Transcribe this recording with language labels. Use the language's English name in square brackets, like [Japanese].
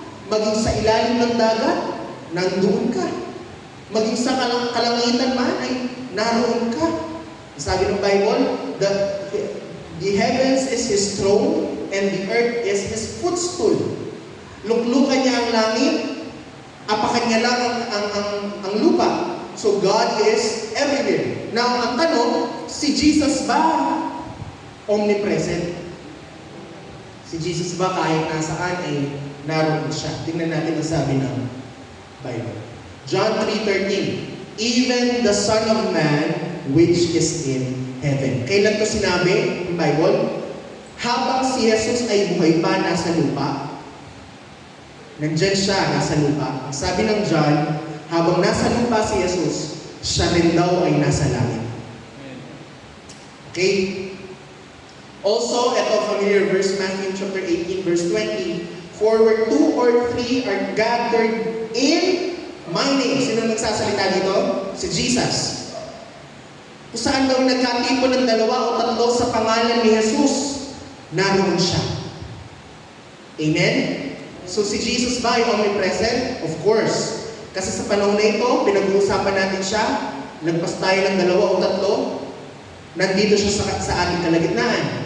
[Filipino] Maging sa ilalim ng dagat, nandun ka. Maging sa kalangitan man, ay naroon ka. Sabi ng [English] Bible, the heavens is His throne, and the earth is His footstool. [Filipino] Luklukan niya ang langit, apakan niya lang ang lupa. [English] So God is everywhere. Now, [Filipino] ang tanong, si Jesus ba omnipresent? Si Jesus ba kahit nasaan ay naroon siya? Tingnan natin ang sabi ng Bible. [English] John 3:13, even the Son of Man which is in heaven. [Filipino] Kailan to sinabi ng Bible? Habang si Jesus ay buhay pa nasa lupa, nandyan siya nasa lupa. Ang sabi ng John, habang nasa lupa si Jesus, siya rin daw ay nasa langit. [English] Okay? Also, ito familiar verse, Matthew chapter 18, verse 20. For where 2 or 3 are gathered in my name. [Filipino] Sino nagsasalita dito? Si Jesus. Kung saan daw nagkatipon ng 2 o 3 sa pangalan ni Jesus, naroon siya. Amen? So si Jesus ba ay omnipresent? [English] Of course. [Filipino] Kasi sa panahon na ito, pinag-uusapan natin siya, lagpas tayo ng 2 o 3, nandito siya sa ating kalagitnaan.